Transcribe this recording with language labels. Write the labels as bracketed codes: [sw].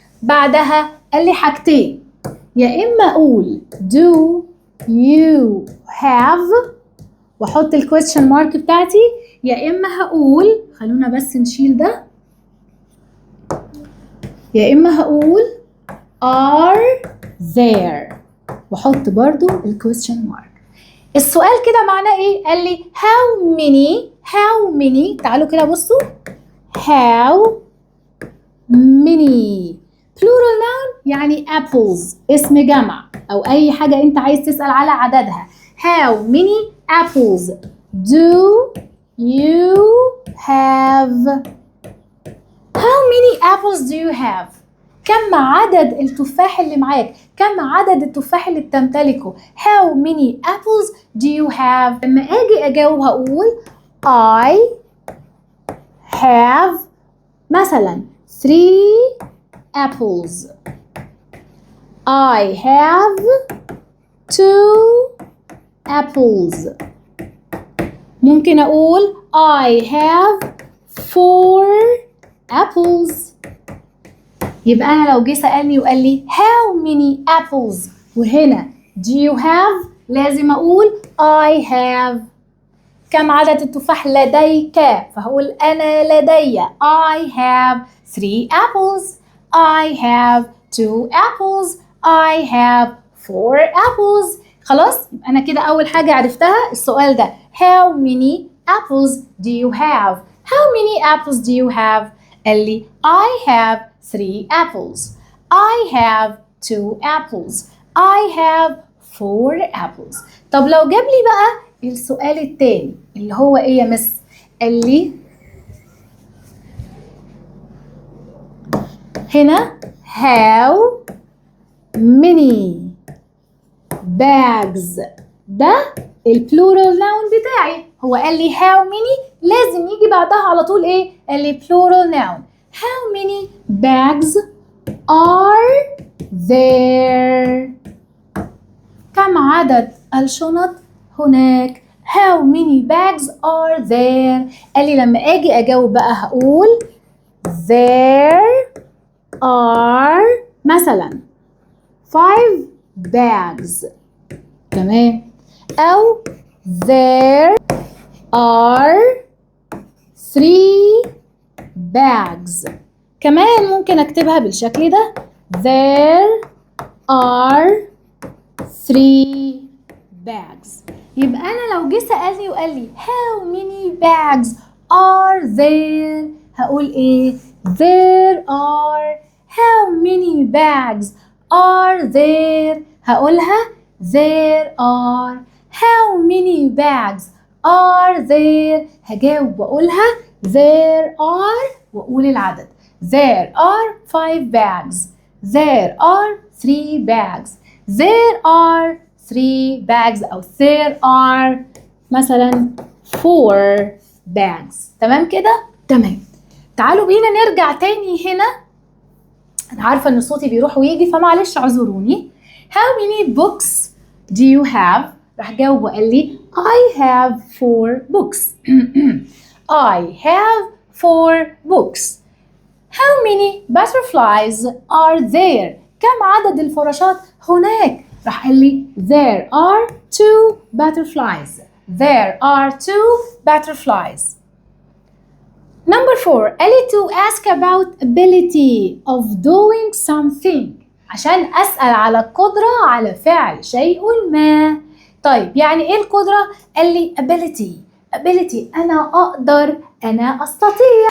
[ar] بعدها قال لي حاجتين، يا إما أقول [en] do you have [ar] واحط الكويستشن مارك بتاعتي، يا اما هقول خلونا بس نشيل ده، يا اما هقول [en] are there [ar] واحط برضو الكويستشن مارك. السؤال كده معناه ايه؟ قال لي [en] how many [ar] تعالوا كده بصوا how many plural noun يعني apples اسم جمع او اي حاجة انت عايز تسأل على عددها. [en] how many apples do you have؟ how many apples do you have؟ [ar] كم عدد التفاح اللي معاك؟ كم عدد التفاح اللي بتمتلكه؟ [en] how many apples do you have؟ لما اجي اجاوب هقول I have مثلا 3 apples. I have 2 apples. [ar] ممكن أقول [en] I have 4 apples. [ar] يبقى أنا لو جه سألني وقال لي [en] how many apples [ar] وهنا [en] do you have [ar] لازم أقول [en] I have. [ar] كم عدد التفاح لديك؟ فهقول أنا لدي [en] I have 3 apples. I have 2 apples. I have 4 apples. [ar] خلاص يبقى أنا كده أول حاجة عرفتها السؤال ده [en] how many apples do you have؟ how many apples do you have؟ قال لي I have 3 apples. I have 2 apples. I have 4 apples. [ar] طب لو جاب لي بقى السؤال التاني اللي هو ايه يا مس؟ قال لي هنا [en] how many bags [ar] ده البلورال ناون بتاعي. هو قال لي [en] how many [ar] لازم يجي بعدها على طول ايه؟ قال لي plural noun. [en] how many bags are there؟ [ar] كم عدد الشنط هناك؟ [en] how many bags are there؟ قال لي لما اجي اجاوب بقى هقول there are مثلا 5 bags. [ar] تمام. [en] أو there are 3 bags. [ar] كمان ممكن أكتبها بالشكل ده [en] there are 3 bags. [ar] يبقى أنا لو جه سألني وقال لي [en] how many bags are there [ar] هقول إيه؟ [en] there are. how many bags are there [ar] هقولها [en] there are. how many bags are there [ar] هجاوب وأقولها [en] there are وأقول العدد there are 5 bags. there are 3 bags. There are 3 bags أو there are مثلا 4 bags. [ar] تمام كده؟ تمام. تعالوا بينا نرجع تاني هنا. أنا عارفة إن صوتي بيروح ويجي فمعلش اعذروني. [en] How many books do you have؟ راح جاوب وقال لي I have 4 books. I have 4 books. How many butterflies are there؟ [ar] كم عدد الفراشات هناك؟ [en] راح قال لي there are 2 butterflies. There are 2 butterflies. Number 4 [ar] قال لي [en] to ask about ability of doing something. [ar] عشان أسأل على القدرة على فعل شيء ما. طيب يعني إيه القدرة؟ قال لي ability أنا أقدر، أنا أستطيع.